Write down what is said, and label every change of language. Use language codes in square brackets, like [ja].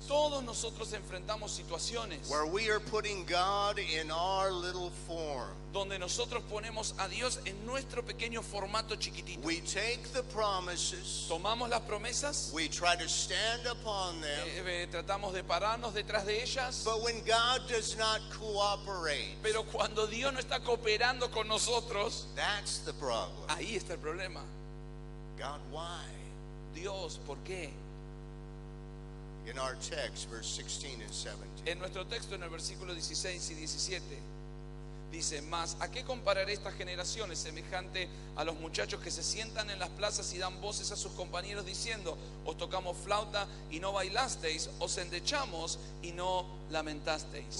[es] Todos nosotros enfrentamos situaciones [en] where we are putting God in our little form. [es] donde nosotros ponemos a Dios en nuestro pequeño formato chiquitito. [en] We take the promises, [es] Tomamos las promesas, [en] we try to stand upon them, [es] tratamos de pararnos detrás de ellas, [en] but when God does not cooperate, [es] pero cuando Dios no está cooperando con nosotros, [en] that's the problem. [es] ahí está el problema. [en] God, why? [es] Dios, ¿por qué? [en] In our text, verse 16 and 17. [es] En nuestro texto, en el versículo 16 y 17, dice: mas ¿a qué compararé estas generaciones semejante a los muchachos que se sientan en las plazas y dan voces a sus compañeros diciendo: os tocamos flauta y no bailasteis, os endechamos y no lamentasteis?